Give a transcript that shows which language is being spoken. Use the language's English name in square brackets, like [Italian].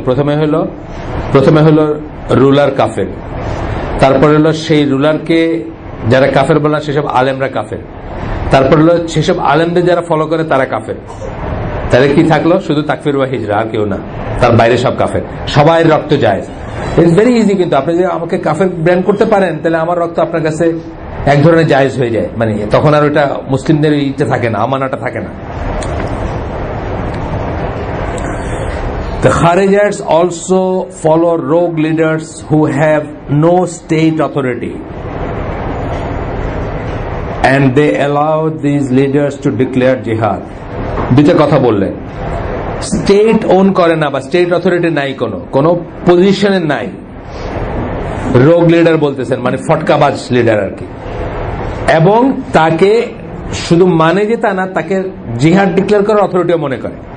[Bangla] প্রথমে হলো রুলার কাফের, তারপরে হলো সেই রুলারকে যারা কাফের বলা সেসব আলেমরা কাফের, তারপর হলো সেসব আলেমদের যারা ফলো করে তারা কাফের। তাহলে কি থাকলো? শুধু তাকফির ওয়া হিজরা, আর কেউ না। তার বাইরে সব কাফের, সবাই রক্ত জায়েজ। [English] it's very easy, [Bangla] কিন্তু আপনি যদি আমাকে কাফের ব্র্যান্ড করতে পারেন তাহলে আমার রক্ত আপনার কাছে এক ধরনের জায়েজ হয়ে যায়, মানে তখন আর ওইটা মুসলিমদের ইটা থাকে না, আমানাটা থাকে না। [English] The Kharijis also follow rogue leaders who have no state authority, and they allow these leaders to declare jihad. [Bangla] দুইটা কথা বললেন, স্টেট ওন করে না বা স্টেট অথরিটি নাই, কোন পজিশনে নাই, রোগ লিডার বলতেছেন মানে ফটকাবাজ লিডার আর কি, এবং তাকে শুধু মানে যে তা না, তাকে জিহাদ ডিক্লেয়ার করার অথরিটিও মনে করে।